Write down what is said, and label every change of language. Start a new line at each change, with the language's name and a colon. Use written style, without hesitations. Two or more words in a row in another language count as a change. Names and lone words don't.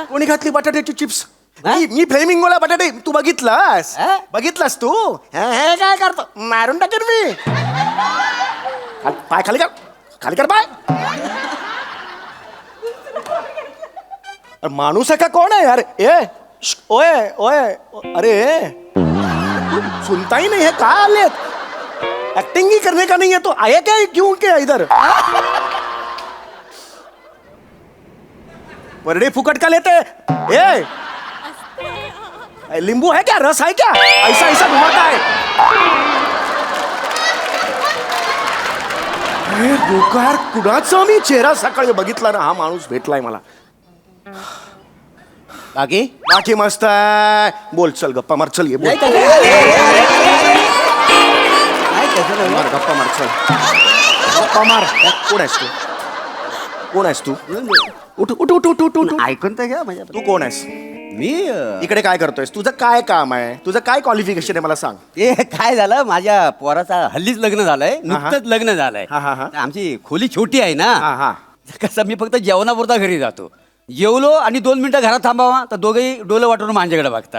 Marathi: कोणी घातली बटाट्याची चिप्स? हा? मी फ्लेमिंगोला बटाटे. तू बघितलास? हा? बघितलास तू? हे काय करतो? मारून टाकेन मी. पाय खाली कर. खाली कर पाय. अरे माणूस आहे का कोण आहे यार?
Hindi: ओए ओए. अरे सुनता ही नहीं है. कहाँ आले? एक्टिंग ही करने का नहीं है तो आए क्या? क्यों क्या इधर? परडे फुकट का लेते? नींबू है क्या? रस है क्या? ऐसा घुमाता है.
Marathi: डोकार कुणाचा मी चेहरा सकाळी बघितला ना. हा माणूस भेटलाय मला. बाकी मस्त आहे. बोल चल गप्पा मार. चल ये बोल. मार गप्पा मार. चल गप्पा मार. कोण आहेस तू? उठ उठ उठ उठ उठ उठ. ऐकून तर घ्या माझ्या. तू कोण आहेस? मी इकडे काय करतोयस? तुझं काय काम आहे? तुझं काय क्वालिफिकेशन आहे मला सांग. ते काय झालं माझ्या पोराचा हल्लीच लग्न झालंय. नुकतंच लग्न झालंय. हा. आमची खोली छोटी आहे ना. हा. कसं मी फक्त जेवणापुरता घरी जातो. जेवलो आणि 2 मिनिटं घरात थांबावा तर दोघेही डोलं वाटून माझ्याकडे बघतात.